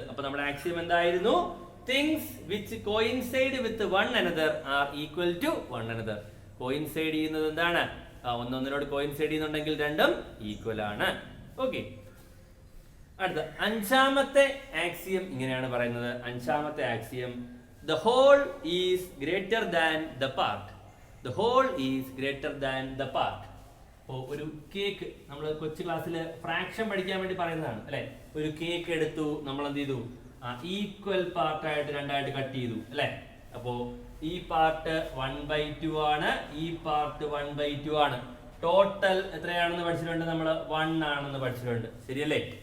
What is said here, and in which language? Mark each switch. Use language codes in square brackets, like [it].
[ml] അപ്പൊ നമ്മുടെ ആക്സിയം എന്തായിരുന്നു? [en] Things which coincide with one another are equal to one another. [ml] Coincide ചെയ്യുന്നത് എന്താണ്? ഒന്നൊന്നിനോട് കോയിൻസൈഡ് ചെയ്യുന്നുണ്ടെങ്കിൽ രണ്ടും ഈക്വൽ ആണ്. ഓക്കെ, അടുത്ത അഞ്ചാമത്തെ ആക്സിയം ഇങ്ങനെയാണ് പറയുന്നത്. അഞ്ചാമത്തെ axiom, [en] the whole is greater than the part. The whole is greater than the part. [ml] ഒരു കേക്ക് നമ്മൾ കൊച്ചു ക്ലാസ്സിൽ ഫ്രാക്ഷൻ പഠിക്കാൻ വേണ്ടി പറയുന്നതാണ് അല്ലെ. ഒരു കേക്ക് എടുത്തു, നമ്മൾ എന്ത് ചെയ്തു? ഈക്വൽ പാർട്ടായിട്ട് രണ്ടായിട്ട് കട്ട് ചെയ്തു അല്ലെ. അപ്പോ ഈ പാർട്ട് 1/2 ആണ്, ഈ പാർട്ട് 1/2 ആണ്. ടോട്ടൽ എത്രയാണെന്ന് പഠിച്ചിട്ടുണ്ട് നമ്മൾ? 1 ആണെന്ന് പഠിച്ചിട്ടുണ്ട്. ശരിയല്ലേ?